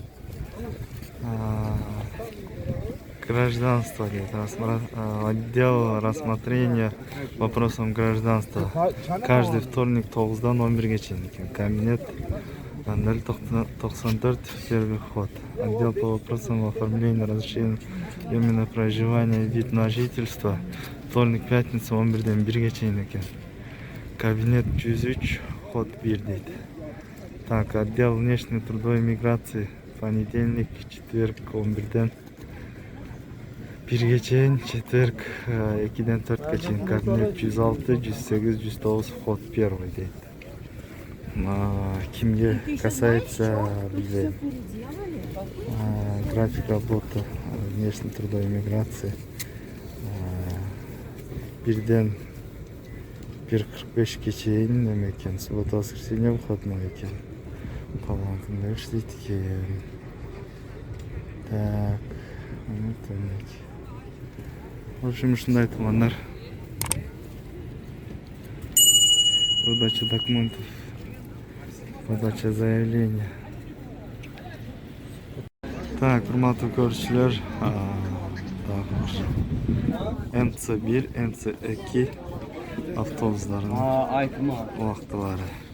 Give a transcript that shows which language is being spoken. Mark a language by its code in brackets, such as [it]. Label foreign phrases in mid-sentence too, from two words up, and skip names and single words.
[ky] Гражданство дейт. [ru] Отдел рассмотрения вопросов гражданства. Каждый вторник [ky] 9-дан 11-ге чейин экен. [ru] Кабинет 094 первый вход. Отдел по вопросам оформления разрешения временного проживания, вид на жительство. Вторник, пятница [ky] 11-ден 1-ге чейин экен. [ru] Кабинет 103 вход 1 дейт. Так, отдел внешней трудовой миграции. Понедельник, четверг [ky] 11-ден 1-ге чейин, [ru] четверг [ky] 2-ден 4-ге чейин. [ru] Кабинет 106, 108, 109 вход 1 дейт. Кимге касается, билбейм, график работы внешней трудовой миграции [ky] 1-ден 1:45-ге чейин неме экен. [ru] Суббота, воскресенье выходной [ky] экен. Калган күндө иштейт экен. [ru] Так, в общем, [ky] ушундай туугандар. [ru] Выдача документов, подача заявления. Так, [ky] урматтуу көрүүчүлөр, МЦ1, МЦ2 автобустарынын убактылары.